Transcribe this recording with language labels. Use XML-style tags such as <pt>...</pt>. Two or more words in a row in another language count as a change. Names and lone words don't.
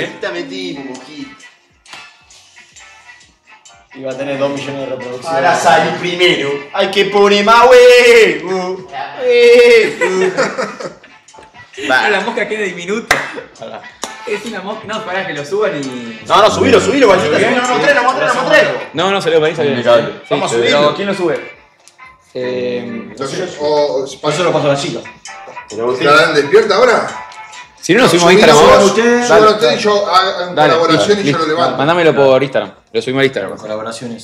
<es>Te metí, mojito. Iba a tener 2 millones de reproducciones. Para salir primero, hay que poner más huevo. Ah, la mosca queda diminuta. Es una mosca. No, pará, que lo suban y. No, subilo, Valcita. No, mostrelo. No, salió para ahí, salió. Vamos a Pero, subirlo. ¿quién lo sube? Eso lo paso a la chica. ¿Estarán despierta ahora? Si no, lo subimos a Instagram. vamos. Suban ustedes y yo hago Dale, colaboración y yo listo. lo levanto. Mándamelo por Instagram. Lo subimos a Instagram. Colaboraciones.</es>